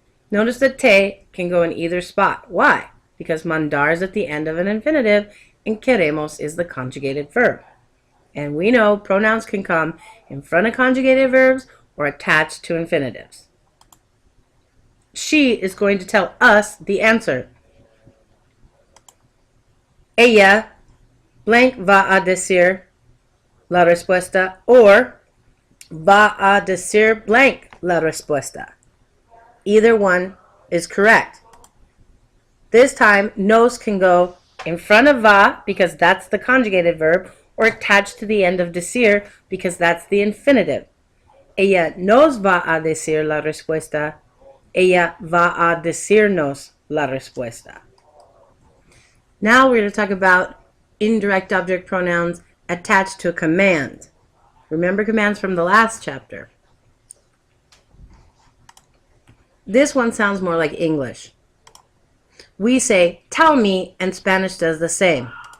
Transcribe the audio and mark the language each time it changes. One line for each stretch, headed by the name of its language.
English: Notice that te can go in either spot. Why? Because mandar is at the end of an infinitive and queremos is the conjugated verb. And we know pronouns can come in front of conjugated verbs or attached to infinitives. She is going to tell us the answer.
Spanish: Ella
English: blank
Spanish: va a decir la respuesta
English: or
Spanish: va a decir
English: blank
Spanish: la respuesta.
English: Either one is correct. This time, nos can go in front of va because that's the conjugated verb or attached to the end of decir because that's the infinitive.
Spanish: Ella nos va a decir la respuesta. Ella va a decirnos la respuesta.
English: Now we're going to talk about indirect object pronouns attached to a command. Remember commands from the last chapter. This one sounds more like English. We say, tell me, and Spanish does the same.